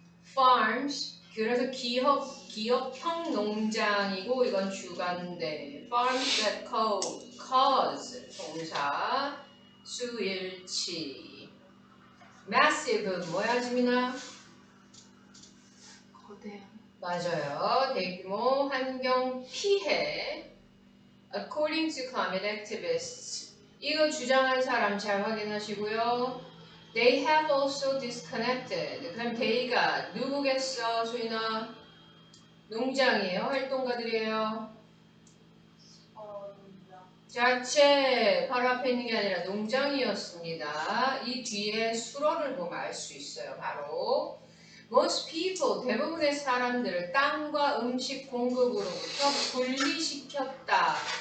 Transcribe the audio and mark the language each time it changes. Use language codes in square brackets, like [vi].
[ko] farms, 그래서 기업형 농장이고 이건 주관대. [en] farms that cause, [ko] 동사, 수일치. massive, 뭐야 지민아? 거대한. 맞아요. 대규모 환경 피해. [en] According to climate activists. [ko] 이거 주장한 사람 잘 확인하시고요. [en] They have also disconnected. [ko] 그럼 they가 누구겠어, 수인아? 농장이에요? 활동가들이에요? 자체 바로 앞에 있는 게 아니라 농장이었습니다. 이 뒤에 수로를 보면 알 수 있어요. 바로 [en] Most people, [ko] 대부분의 사람들을 땅과 음식 공급으로부터 분리시켰다.